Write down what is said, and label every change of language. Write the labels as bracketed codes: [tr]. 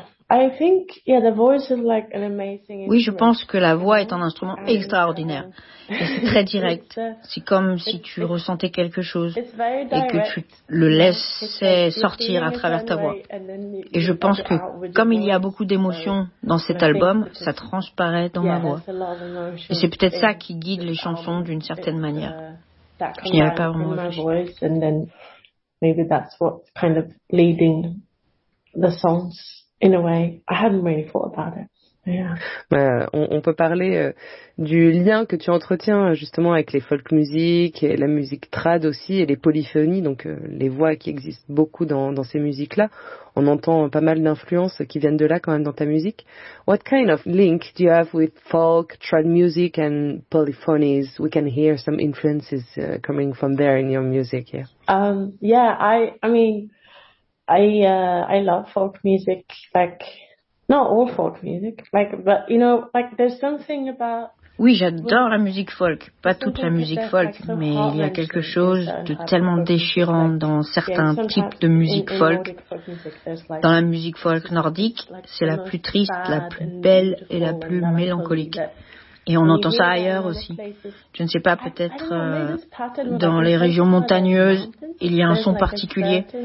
[en] I think the voice is like an amazing instrument. [fr] Oui, je pense que la voix est un instrument extraordinaire. Et c'est très direct. C'est comme si tu ressentais quelque chose et que tu le laissais sortir à travers ta voix. Et je pense que comme il y a beaucoup d'émotions dans cet album, ça transparaît dans ma voix. Et c'est peut-être ça qui guide les chansons d'une certaine manière. Je n'y arrive pas vraiment. [en] Maybe that's what's kind of leading the songs. In a way, I haven't really thought about it. [fr] On peut parler du lien que tu entretiens justement avec les folk music, et la musique trad aussi et les polyphonies, donc les voix qui existent beaucoup dans ces musiques-là. On entend pas mal d'influences qui viennent de là quand même dans ta musique. [en] What kind of link do you have with folk, trad music and polyphonies? We can hear some influences coming from there in your music. Yeah. I love folk music, like not all folk music, like but you know, like there's something about. [fr] Oui, j'adore la musique folk, pas toute la musique folk, mais il y a quelque chose de tellement déchirant dans certains types de musique folk. Dans la musique folk nordique, c'est la plus triste, la plus belle et la plus mélancolique. Et on entend ça ailleurs aussi. Je ne sais pas, peut-être dans les régions montagneuses, il y a un son particulier.